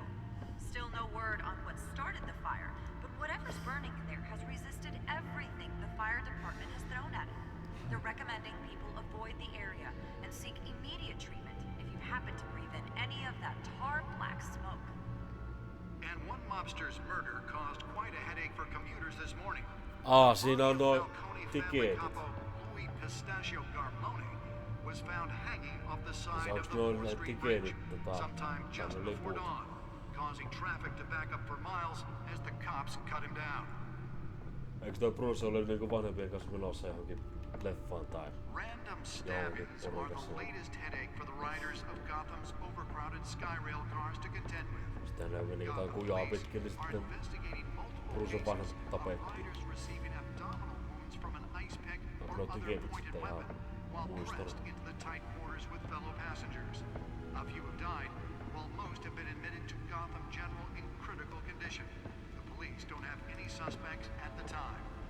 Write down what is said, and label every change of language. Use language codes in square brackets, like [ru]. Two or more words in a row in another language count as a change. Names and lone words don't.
[en] Still no word on what started the fire, but whatever's burning in there has resisted everything the fire department has thrown at it. They're recommending people avoid the area and seek immediate treatment if you happen to breathe in any of that tar black smoke. And one mobster's murder caused quite a headache for commuters this morning. [fi] Siinä on noin tiketit. [en] Was found hanging off the side of [fi] Onks [en] the [fi] noin [en] 4th [fi] ne [en] Street Bridge [fi] tiketit [en] sometime just [fi] ne [en] before [fi] liput? [en] dawn, causing traffic to back up for miles as the cops cut him down. [fi] Eikö toi Bruce ole niinku vanhempien kanssa menossa johonkin leffaan tai [en] Random [fi] johonkin [en] stabbings are the [fi] porukassa? [en] latest headache for the riders of Gotham's overcrowded Skyrail cars to contend with. [fi] Sitten ne meni jotain kujaa pitkin, niin sitten Brucen vanhemmat tapettiin. [en] Receiving abdominal wounds from an ice pick or [fi] Onko [en] other [fi] tiketit [en] pointed [fi] sitten [en] weapon [fi] ihan [en] while [fi] muistanut? [en] pressed into the tight quarters with fellow passengers. A few have died, while most have been admitted to Gotham General in critical condition. The police don't have any suspects at the time.